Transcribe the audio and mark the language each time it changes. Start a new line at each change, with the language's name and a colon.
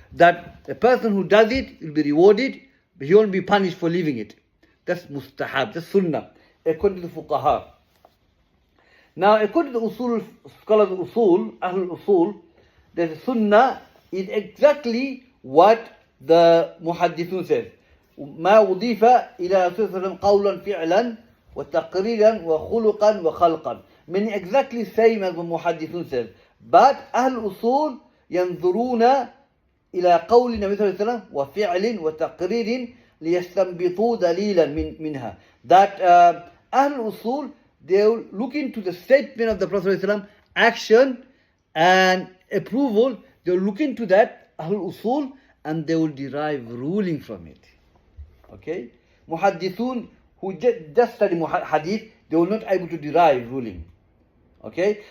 English: That the person who does it will be rewarded, but he won't be punished for leaving it. That's mustahab, that's sunnah, according to the fuqaha. Now, according to the usul, scholars of usul, ahlul usul, the sunnah is exactly what the muhaddithun says.
Arabic: ما أضيف إلى رسول الله قولا فعلا وتقريرا وخلقا وخلقا.
English: Meaning exactly same as what Muhaddithun says.
Arabic: But أهل الأصول ينظرون إلى قول النبي صلى الله عليه وسلم وفعل وتقرير ليستنبطوا دليلا منها.
English: That
Arabic: أهل الأصول,
English: they look into the statement of the Prophet ﷺ, action and approval. They will look into that Ahlul Usul and they will derive ruling from it. Okay? Muhaddithun who just study hadith, they will not able to derive ruling. Okay?